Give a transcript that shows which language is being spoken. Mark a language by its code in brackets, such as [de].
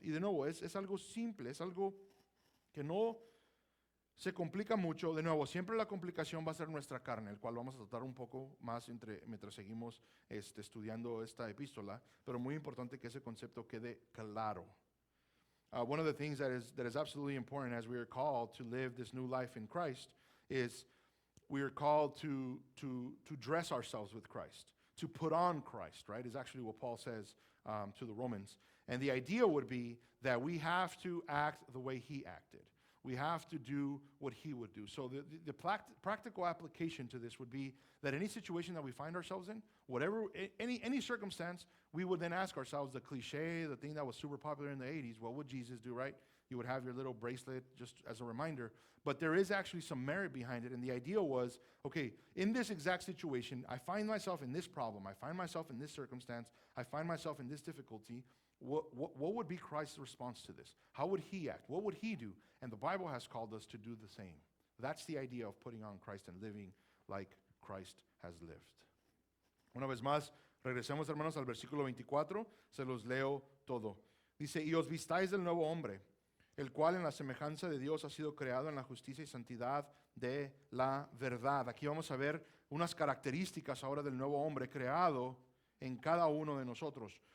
[es] Y de nuevo, es algo simple, es algo que no se complica mucho. De nuevo, siempre la complicación va a ser nuestra carne, el cual vamos a tratar un poco más mientras seguimos estudiando esta epístola, pero muy importante que ese concepto quede claro. [en] One of the things that is absolutely important as we are called to live this new life in Christ is we are called to dress ourselves with Christ, to put on Christ, right? Is actually what Paul says to the Romans. And the idea would be that we have to act the way he acted. We have to do what he would do. So the practical application to this would be that any situation that we find ourselves in, whatever, any circumstance, we would then ask ourselves the cliche, the thing that was super popular in the 80s, what would Jesus do, right? You would have your little bracelet just as a reminder. But there is actually some merit behind it. And the idea was, okay, in this exact situation, I find myself in this problem. I find myself in this circumstance. I find myself in this difficulty. What would be Christ's response to this? How would he act? What would he do? And the Bible has called us to do the same. That's the idea of putting on Christ and living like Christ has lived. [es] Una vez más, regresemos, hermanos, al versículo 24. Se los leo todo. Dice, y os vistáis del nuevo hombre, el cual en la semejanza de Dios ha sido creado en la justicia y santidad de la verdad. Aquí vamos a ver unas características ahora del nuevo hombre creado en cada uno de nosotros.